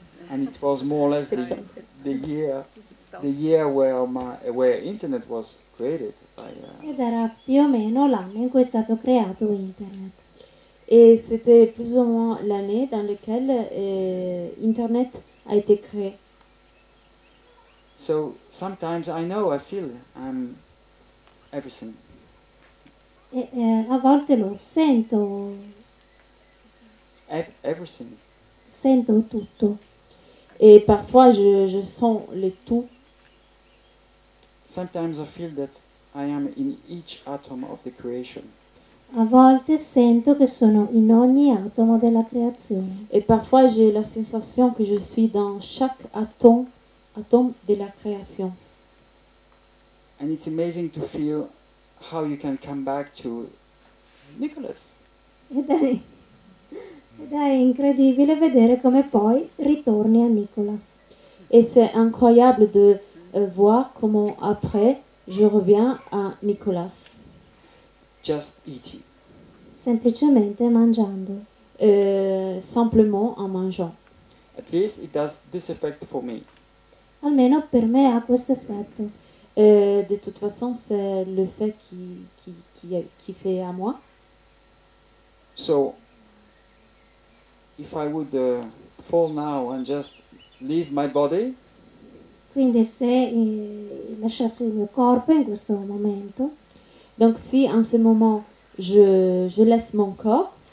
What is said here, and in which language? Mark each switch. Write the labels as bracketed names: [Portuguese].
[English] And it was more or less the year where internet was created. [Italian] Ed era più o meno l'anno in cui è stato creato internet. [French] Et c'était plus ou moins l'année dans laquelle Internet a été créé. [English] So sometimes I feel I'm everything. [Italian] E a volte lo sento, [English] Everything. [Italian] sento tutto. [French] Et parfois, je sens le tout. [English] Sometimes I feel that I am in each atom of the creation. [Italian] A volte sento che sono in ogni atomo della creazione. [French] Et parfois, j'ai la sensation que je suis dans chaque atome de la création. [English] And it's amazing to feel how you can come back to Nicholas. [Italian] Ed è incredibile vedere come poi ritorni a Nicolas. [French] Et c'est incroyable de voir comment après, je reviens à Nicolas. [English] Just eating. [Italian] Semplicemente mangiando. [French] Simplement en mangeant. [English] At least it does this effect for me. [Italian] Almeno per me ha questo effetto. [French] De toute façon, c'est le fait qui fait à moi. [English] So, if I would fall now and just leave my body, [Italian] Quindi se lasciassi il mio corpo in questo momento, [French] Donc si en ce moment je laisse mon corps,